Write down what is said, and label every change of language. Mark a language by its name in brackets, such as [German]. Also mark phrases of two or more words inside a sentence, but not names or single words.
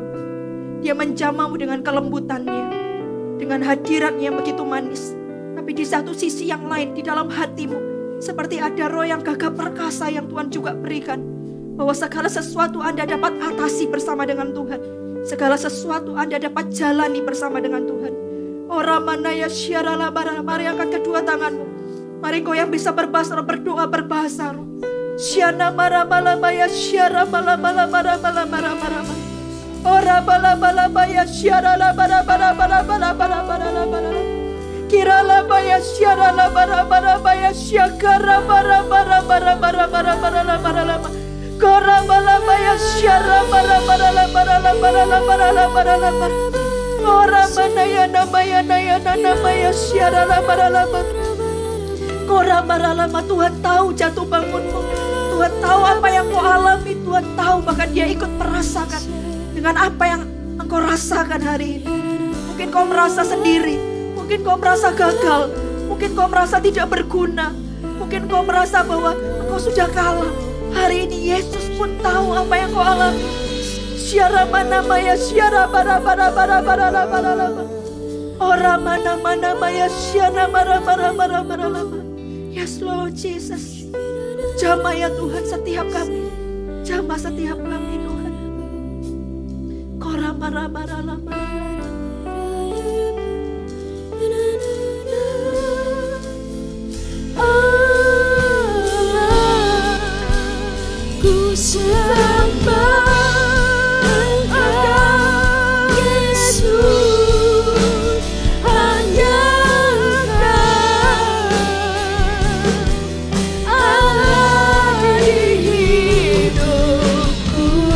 [Indonesian] Dia menjamamu dengan kelembutannya, dengan hadiratnya yang begitu manis. Tapi di satu sisi yang lain, di dalam hatimu, seperti ada roh yang gagah perkasa yang Tuhan juga berikan. Bahwa segala sesuatu Anda dapat atasi bersama dengan Tuhan. Segala sesuatu Anda dapat jalani bersama dengan Tuhan. Ora manaya syarala bara. Mari angkat kedua tanganmu. Mari kau yang bisa berbahasa roh, berdoa berbahasa roh. Syana mara malabaya syara malabala bara bara bara bara. Ora bala bala baya syara la bara bara bara bara bara bara bara. Kira la baya syara la bara bara baya syakara bara bara bara bara bara bara bara. Kora bala baya syara bara bara bara bara bara bara bara. Ora manaya namaya naya namaya syara la bara bara. Kora bara lama. Tuhan tahu jatuh bangunmu. Tuhan tahu apa yang kau alami. Tuhan tahu, bahkan dia ikut merasakan dengan apa yang engkau rasakan hari ini. Mungkin kau merasa sendiri, mungkin kau merasa gagal, mungkin kau merasa tidak berguna, mungkin kau merasa bahwa engkau sudah kalah. Hari ini Yesus pun tahu apa yang kau alami. Syara mana maya syara bara bara bara bara bara bara. Ora mana mana maya syara bara bara bara bara bara. [English] Yes Lord Jesus. [Indonesian] Jamah ya Tuhan setiap kami. Jamah setiap kami Tuhan. Kora bara bara lama. Ku sembah Engkau Yesus, hanya Engkau Allah di hidupku.